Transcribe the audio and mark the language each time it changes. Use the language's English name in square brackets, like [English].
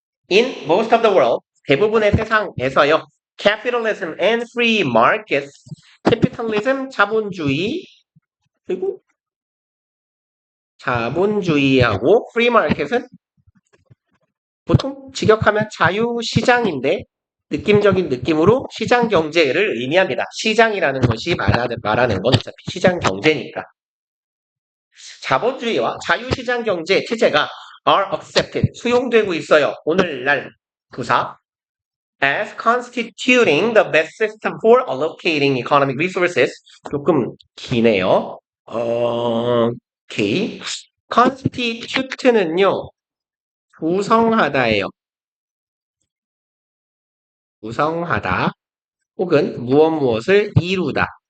[English] In most of the world, [Korean] 대부분의 세상에서요. [English] Capitalism and free markets. [Korean] Capitalism, 자본주의. 그리고 자본주의하고 free market은 보통 직역하면 자유시장인데 느낌적인 느낌으로 시장 경제를 의미합니다. 시장이라는 것이 말하는 건 어차피 시장 경제니까. 자본주의와 자유시장 경제 체제가 [English] are accepted, [Korean] 수용되고 있어요. 오늘날 부사 [English] as constituting the best system for allocating economic resources. [Korean] 조금 기네요. 오케이. constitute는요. 구성하다예요. 구성하다 혹은 무엇을 이루다.